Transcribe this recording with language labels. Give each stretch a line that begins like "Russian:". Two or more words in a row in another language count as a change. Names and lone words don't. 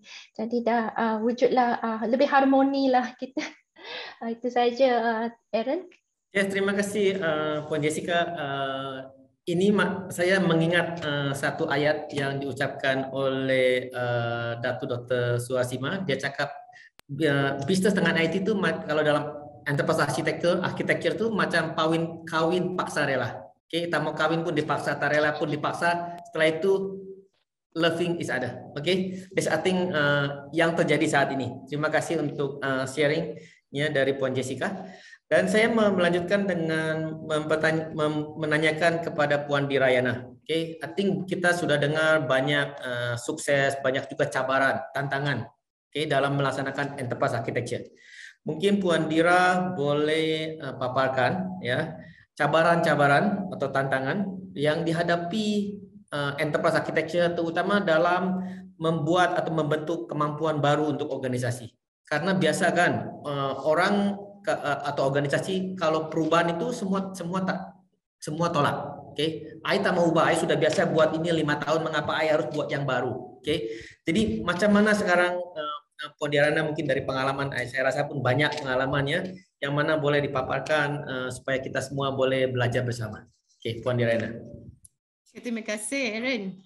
Malay: Jadi dah wujudlah lebih harmoni lah kita. Itu saja, Aaron.
Indonesian: Yes, terima kasih Puan Jessica. Ini saya mengingat satu ayat yang diucapkan oleh Datu Dr. Suhasima. Dia cakap bisnes dengan IT itu kalau dalam
English: enterprise architecture
Indonesian: itu macam kawin paksa rela. Oke, kita mau kawin pun dipaksa, tak rela pun dipaksa. Setelah itu
English: loving is
Indonesian: ada. Oke,
English: that's I think
Indonesian: yang terjadi saat ini. Terima kasih untuk sharingnya dari Puan Jessica. Dan saya melanjutkan dengan menanyakan kepada Puan Dirayana. Oke,
English: I think
Indonesian: kita sudah dengar banyak sukses, banyak juga cabaran, tantangan, dalam melaksanakan
English: enterprise architecture.
Indonesian: Mungkin Puan Dira boleh paparkan ya cabaran-cabaran atau tantangan yang dihadapi
English: enterprise architecture,
Indonesian: terutama dalam membuat atau membentuk kemampuan baru untuk organisasi. Karena biasa kan orang atau organisasi kalau perubahan itu semua tolak. Oke, I tak mau ubah, I sudah biasa buat ini 5 tahun, mengapa I harus buat yang baru? Oke, jadi macam mana sekarang Puan Dirayana mungkin dari pengalaman, saya rasa pun banyak pengalamannya, yang mana boleh dipaparkan supaya kita semua boleh belajar bersama. Oke, Puan Dirayana. Terima kasih, Aaron.